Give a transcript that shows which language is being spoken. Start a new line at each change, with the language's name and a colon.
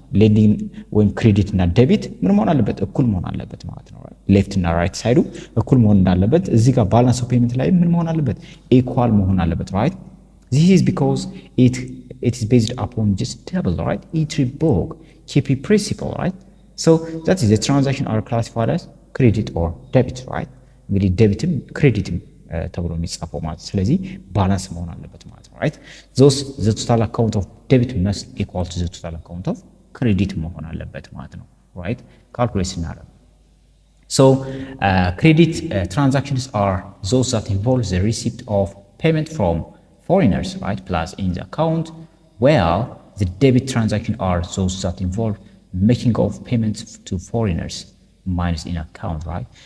Amharic: ሌንዲንግ ወይም ክሬዲት እና ዴቢት ምን መሆን አለበት? እኩል መሆን አለበት ማለት ነው right? ሌፍት እና ራይት ሳይዱ እኩል መሆን እንዳለበት እዚህ ጋር ባላንስ ኦፍ ፔመንት ላይ ምን መሆን አለበት? ኢኳል መሆን አለበት right?
English: This is because it is based upon just double right? Each book keep a principle right? So that is the transaction are classified as credit or debit right?
Amharic: እንግዲህ ዴቢትም ክሬዲትም ተብሎ የሚጻፈው ማለት ስለዚህ ባላንስ መሆን አለበት ማለት ነው right?
English: Those the total account of debit must equal to the total account of credit
Amharic: መሆን አለበት ማለት ነው
English: right?
Amharic: ካልኩሌት ስናደርግ
English: so credit transactions are those that involve the receipt of payment from foreigners right? Plus in the account while the debit transactions are those that involve making of payments to foreigners minus in account right?